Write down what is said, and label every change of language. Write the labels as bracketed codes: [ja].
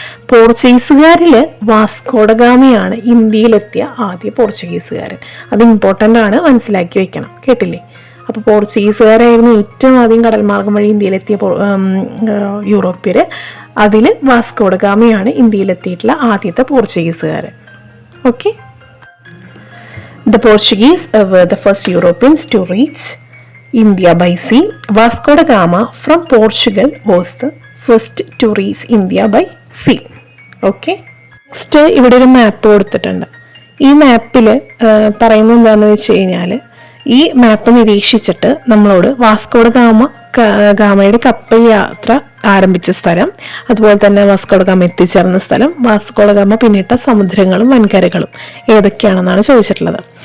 [ml] പോർച്ചുഗീസുകാരിൽ വാസ്കോഡഗാമയാണ് ഇന്ത്യയിലെത്തിയ ആദ്യ പോർച്ചുഗീസുകാരൻ. അത് ഇമ്പോർട്ടൻ്റ് ആണ്, മനസ്സിലാക്കി വെക്കണം. കേട്ടില്ലേ? അപ്പോൾ പോർച്ചുഗീസുകാരായിരുന്നു ഏറ്റവും ആദ്യം കടൽ മാർഗം വഴി ഇന്ത്യയിലെത്തിയ യൂറോപ്യർ. അതിൽ വാസ്കോഡഗാമയാണ് ഇന്ത്യയിലെത്തിയിട്ടുള്ള ആദ്യത്തെ പോർച്ചുഗീസുകാരൻ. [en] Okay, the Portuguese were the first Europeans to reach India by sea. Vasco da Gama from Portugal was the first to reach India by sea. [ml] Okay, next ഇവിടെ ഒരു മാപ്പ് കൊടുത്തിട്ടുണ്ട്. ഈ മാപ്പിൽ പറയുന്നത് എന്താണെന്ന് വെച്ച് കഴിഞ്ഞാൽ, ഈ മാപ്പ് നിരീക്ഷിച്ചിട്ട് നമ്മളോട് വാസ്കോഡ ഗാമയുടെ കപ്പൽ യാത്ര ആരംഭിച്ച സ്ഥലം, അതുപോലെ തന്നെ വാസ്കോ ഡ ഗാമ എത്തിച്ചേർന്ന സ്ഥലം, വാസ്കോ ഡ ഗാമ പിന്നിട്ട സമുദ്രങ്ങളും വൻകരകളും ഏതൊക്കെയാണെന്നാണ് ചോദിച്ചിട്ടുള്ളത്.